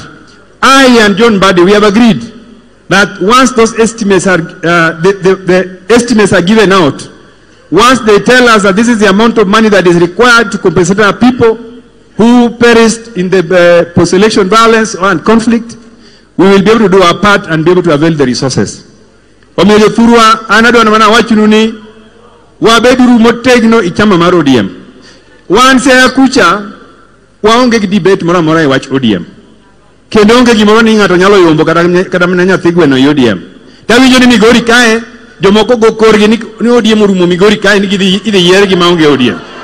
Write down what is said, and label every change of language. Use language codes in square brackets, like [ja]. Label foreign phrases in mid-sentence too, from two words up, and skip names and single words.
[en] I and John Mbadi, we have agreed that once those estimates are, the estimates are given out, once they tell us that this is the amount of money that is required to compensate our people who perished in the post-election violence and conflict, we will be able to do our part and be able to avail the resources. [luo] Omeje Furwa, anado na wachununi, wabeduru motegno ichama maro ODM. Once ya kucha, waonge debate mora iwach ODM. Kendo onge gimoro ni ngato nyalo yombo kata mnanya thigwe no ODM. Tawinjo ni Migori kae, jomoko go korgi ni ODM urumo Migori kae ni idhi yier gi maonge ODM.